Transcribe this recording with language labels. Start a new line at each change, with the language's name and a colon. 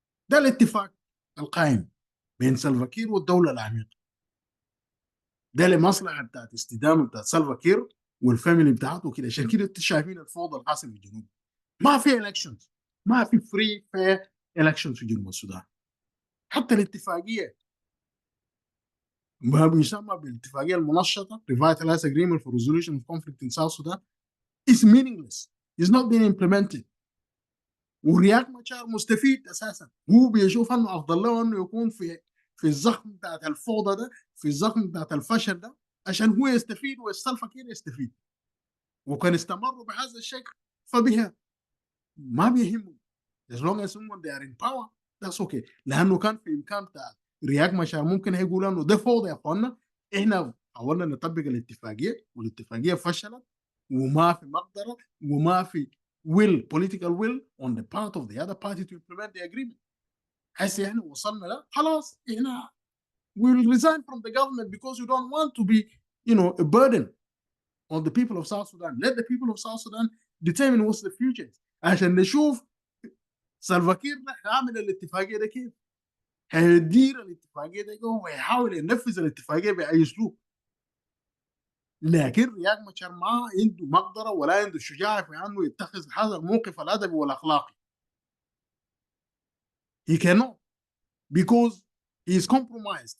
Arabic: ده الاتفاق القائم بين سلفاكير والدوله العميقه ده لمصلحه بتاعت استدامه بتاعت سلفاكير والفاميلي بتاعته كده. عشان كده انتوا شايفين الفوضى الحاصل في الجنوب ما في elections ما في فري فير elections في جنوب السودان. حتى الاتفاقيه ما بيسمى بالاتفاقيه المنشطه
English: Revitalized Agreement for Resolution of Conflict in South Sudan is meaningless. It's not being implemented.
Arabic: ورياض مشار مستفيد اساسا هو بيشوف انه افضل له انه يكون في الزخم بتاعت الفوضى ده في الزخم بتاعت الفشل ده عشان هو يستفيد والسلفاكير يستفيد وكان استمروا بهذا الشكل فبها ما بيهمهم
English: as long as someone they are in power that's okay.
Arabic: لانه كان في امكان بتاع رياض مشار ممكن هيقول انه ده فوضى يا اخوانا احنا حاولنا نطبق الاتفاقيه والاتفاقيه فشلت وما في مقدره وما في
English: political will on the part of the other party to implement the agreement.
Arabic: هسه احنا وصلنا له خلاص احنا
English: we will resign from the government because we don't want to be a burden on the people of South Sudan. Let the people of South Sudan determine what's the future.
Arabic: عشان نشوف سلفاكير هيعمل الاتفاقيه ده كيف هيدير الاتفاقيه ده ويحاول ينفذ الاتفاقيه باي اسلوب. لكن رياض مشار ما عنده مقدره ولا عنده شجاعه في انه يتخذ هذا الموقف الادبي والاخلاقي.
English: He cannot because he is compromised.